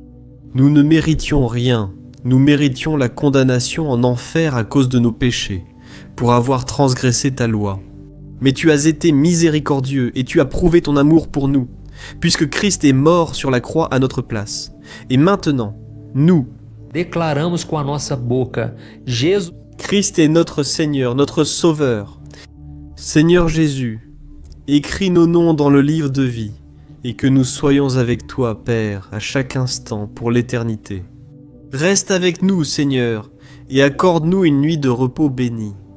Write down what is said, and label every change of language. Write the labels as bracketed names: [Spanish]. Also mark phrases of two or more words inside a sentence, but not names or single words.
[French] Nous ne méritions rien, nous méritions la condamnation en enfer à cause de nos péchés, pour avoir transgressé ta loi. Mais tu as été miséricordieux et tu as prouvé ton amour pour nous, puisque Christ est mort sur la croix à notre place. Et maintenant, nous, [Portuguese] declaramos com a nossa boca: Jesus. [French] Christ est notre Seigneur, notre Sauveur. Seigneur Jésus, écris nos noms dans le livre de vie, et que nous soyons avec toi, Père, à chaque instant, pour l'éternité. Reste avec nous, Seigneur, et accorde-nous une nuit de repos bénie.